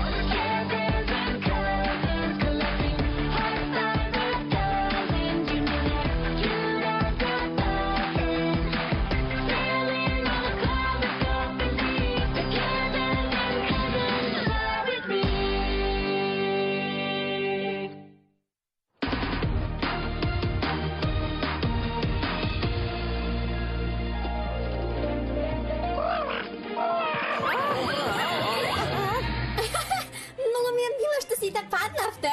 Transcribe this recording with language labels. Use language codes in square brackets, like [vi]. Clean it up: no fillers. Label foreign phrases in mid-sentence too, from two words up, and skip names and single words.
[en] Campers and cousins collecting hearts by the dozens. You know that cute as a dolphin. Sailing on a cloud of company. The campers and cousins fly with me. [bg] Много ми е мило, що си да паднахте.